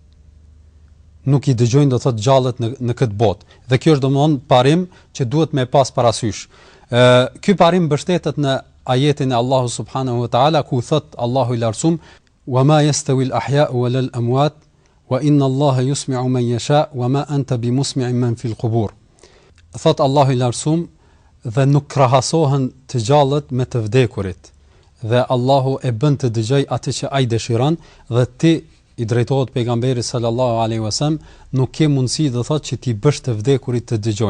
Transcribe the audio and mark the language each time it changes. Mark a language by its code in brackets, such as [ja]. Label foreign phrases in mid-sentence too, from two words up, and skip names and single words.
[sq] Nuk i dëgjojnë, do thotë gjallët në këtë botë. Dhe kjo është domthonë parim që duhet me pas parasysh. Ky parim mbështetet në ajetin e Allahu [ar] سبحانه وتعالى, [sq] ku thot Allahu i Lartësuar: [ar] "وما يستوي الأحياء والأموات وإن الله يسمع من يشاء وما أنت بمسمع من في القبور." [sq] Thot Allahu i Lartësuar, dhe nuk krahasohen të gjallët me të vdekurit, dhe Allahu e bën të dëgjoj atë që ai dëshiron, dhe ti i drejtohet pejgamberit [ar] صلى الله عليه وسلم, [sq] nuk ke mundësi do thotë që ti bësh të vdekurit të dëgjojnë.